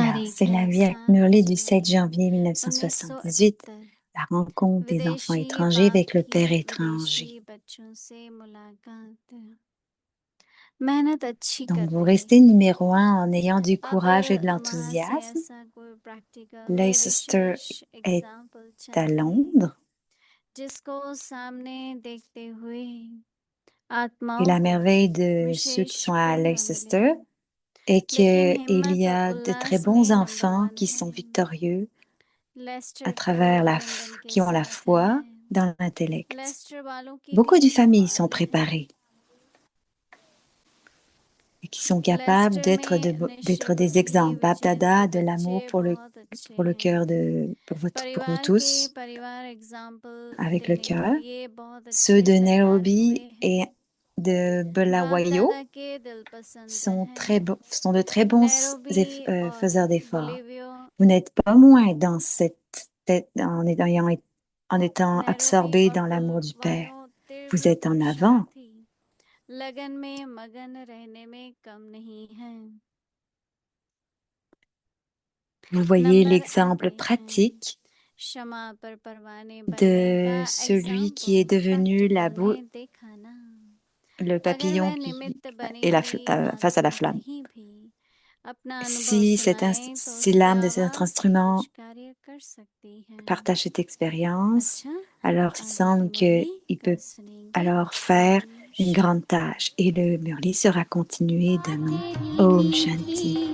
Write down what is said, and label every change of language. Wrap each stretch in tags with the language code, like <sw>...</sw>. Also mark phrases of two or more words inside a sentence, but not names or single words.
<hi>तारीख</hi> <fr>c'est la</fr> <hi>है</hi> <fr>Vierge</fr> <hi>7</hi> <fr>Murli du 7</fr> <hi>जुलाई</hi> <fr>janvier 1978,</fr> <hi>1978।</hi> <fr>la rencontre des enfants</fr> <hi>विदेशी</hi> <fr>étrangers</fr> <hi>बाप</hi> <fr>avec le</fr> <hi>की</hi> <fr>Père</fr> <hi>विदेशी</hi> <fr>étranger.</fr> <hi>बच्चों से मुलाकात। मेहनत अच्छी कर</hi> <fr>Donc, vous</fr> <hi>रही है।</hi> <fr>restez numéro 1 en ayant du</fr> <hi>अब</hi> <fr>courage et de</fr> <hi>वहाँ से</hi> <fr>l'enthousiasme.</fr> <hi>ऐसा कोई प्रैक्टिकल</hi> <fr>Leicester</fr> <hi>विशेष</hi> <fr>est</fr> <hi>एग्जाम्पल</hi> <fr>à</fr> <hi>चाहिए</hi> <fr>Londres</fr> <hi>जिसको सामने देखते हुए</hi> <fr>et</fr> <hi>आत्माओं</hi> <fr>la</fr> <hi>को</hi> <fr>merveille de ceux qui</fr> <hi>विशेष</hi> <fr>sont à</fr> <hi>प्रेरणा</hi> <fr>Leicester</fr> <hi>मिले।</hi> <fr>est</fr> <hi>लेकिन</hi> <fr>qu'il y</fr> <hi>हिम्मत और</hi> <fr>a de très</fr> <hi>उल्लास</hi> <fr>bons</fr> <hi>में नंबर</hi> <fr>enfants</fr> <hi>1</hi> <fr>qui sont</fr> <hi>है।</hi> <fr>victorieux</fr> <hi>लेस्टर</hi> <fr>à</fr> <hi>तो</hi> <fr>travers</fr> <hi>लंदन के</hi> <fr>qui ont la</fr> <hi>साथ</hi> <fr>foi</fr> <hi>है।</hi> <fr>dans l'intellect.</fr> <hi>लेस्टर वालों की</hi> <fr>Beaucoup</fr> <hi>भी</hi> <fr>de familles</fr> <hi>कमाल</hi> <fr>sont</fr> <hi>है।</hi> <fr>préparées et qui sont capables</fr> <hi>लेस्टर में</hi> <fr>d'être des</fr> <hi>निश्चय</hi> <fr>exemples.</fr> <hi>ही</hi> <fr>Bab</fr> <hi>विजय</hi> <fr>Dada,</fr> <hi>के</hi> <fr>de l'amour</fr> <hi>बच्चे</hi> <fr>pour</fr> <hi>बहुत अच्छे</hi> <fr>le</fr> <hi>हैं।</hi> <fr>cœur pour vous</fr> <hi>परिवार के</hi> <fr>tous,</fr> <hi>परिवार एग्जाम्पल</hi> <fr>avec le</fr> <hi>देने के</hi> <fr>cœur.</fr> <hi>लिए बहुत</hi> <fr>Ceux</fr> <hi>अच्छे</hi> <fr>de</fr> <hi>तैयार</hi> <fr>Nairobi</fr> <hi>हुए हैं।</hi> <fr>et de</fr> <hi>बाप</hi> <fr>Bulawayo</fr> <hi>दादा के दिल पसंद</hi> <fr>sont de</fr> <hi>हैं।</hi> <fr>très bons</fr> <hi>नैरोबी और</hi> <fr>faiseurs d'efforts.</fr> <hi>बोलिवियो</hi> <fr>Vous n'êtes pas moins dans en étant</fr> <hi>नैरोबी</hi> <fr>absorbé</fr> <hi>और</hi> <fr>dans l'amour du Père.</fr> <hi>बुलवायो</hi> <fr>Vous</fr> <hi>तीव्र</hi> <fr>êtes en avant.</fr> <hi>पुरुषार्थी लगन में मगन रहने में कम नहीं हैं।</hi> <fr>Vous voyez</fr> <hi>नंबर</hi> <fr>l'exemple</fr> <hi>आते हैं</hi> <fr>pratique</fr> <hi>क्षमा पर परवाने बनने</hi> <fr>de</fr> <hi>का</hi> <fr>celui qui est</fr> <hi>एग्जाम्पल</hi> <fr>devenu</fr> <hi>प्रैक्टिकल में देखा ना।</hi> <fr>le</fr> <hi>अगर</hi> <fr>papillon</fr> <hi>वह</hi> <fr>qui</fr> <hi>निमित्त बनी</hi> <fr>est</fr> <hi>हुई</hi> <fr>face à la</fr> <hi>आत्मा</hi> <fr>flamme.</fr> <hi>कहीं भी अपना अनुभव</hi> <fr>Si,</fr> <hi>सुनाए तो</hi> <fr>si</fr> <hi>उसकी</hi> <fr>l'âme de cet</fr> <hi>आवाज भी</hi> <fr>instrument</fr> <hi>कुछ कार्य कर सकती है।</hi> <fr>partage cette expérience,</fr> <hi>अच्छा,</hi> <fr>alors il</fr> <hi>आगे</hi> <fr>semble</fr> <hi>की मुरली</hi> <fr>qu'il</fr> <hi>कल</hi> <fr>peut</fr> <hi>सुनेंगे।</hi> <fr>alors faire</fr> <hi>ओम</hi> <fr>une grande tâche. Et le murli sera continué demain.</fr> <hi>तेरी Om मीठी Shanti.</hi>